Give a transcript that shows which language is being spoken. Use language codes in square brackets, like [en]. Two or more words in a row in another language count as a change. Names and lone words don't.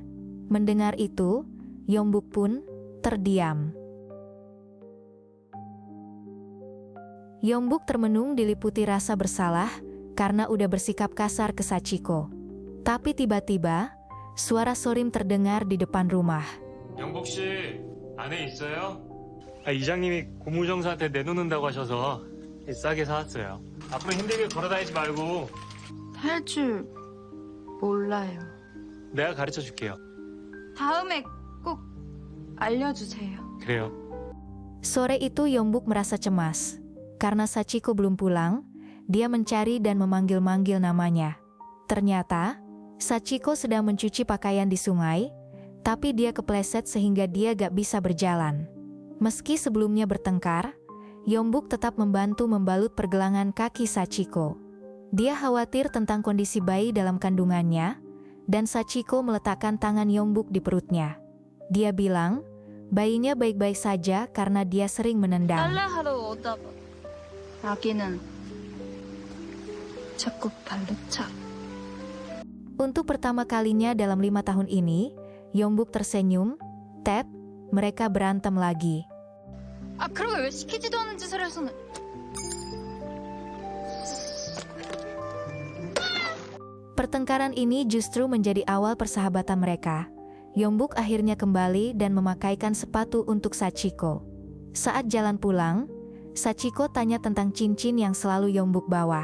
[id] Mendengar itu, Yongbuk pun terdiam. Yongbuk termenung diliputi rasa bersalah karena udah bersikap kasar ke Sachiko. Tapi tiba-tiba, suara Sorim terdengar di depan rumah. [ko] 영복 씨, 안에 있어요? 이장님이 고무정사한테 내놓는다고 하셔서 싸게 사왔어요. 앞으로 힘들게 걸어다니지 말고 할 줄 몰라요. 내가 가르쳐 줄게요. 다음에 꼭 알려주세요. 그래요. [id] Sore itu Yongbuk merasa cemas. Karena Sachiko belum pulang, dia mencari dan memanggil-manggil namanya. Ternyata, Sachiko sedang mencuci pakaian di sungai, tapi dia kepleset sehingga dia gak bisa berjalan. Meski sebelumnya bertengkar, Yongbuk tetap membantu membalut pergelangan kaki Sachiko. Dia khawatir tentang kondisi bayi dalam kandungannya, dan Sachiko meletakkan tangan Yongbuk di perutnya. Dia bilang, bayinya baik-baik saja karena dia sering menendang. [ko] 빨래하러 오다가 아기는 자꾸 발로 차. [id] Untuk pertama kalinya dalam 5 tahun ini, Yongbuk tersenyum. Ted, mereka berantem lagi. [ko] 아 그러게 왜 시키지도 않은 짓을 해서는. [id] Pertengkaran ini justru menjadi awal persahabatan mereka. Yongbuk akhirnya kembali dan memakaikan sepatu untuk Sachiko. Saat jalan pulang, Sachiko tanya tentang cincin yang selalu Yongbuk bawa.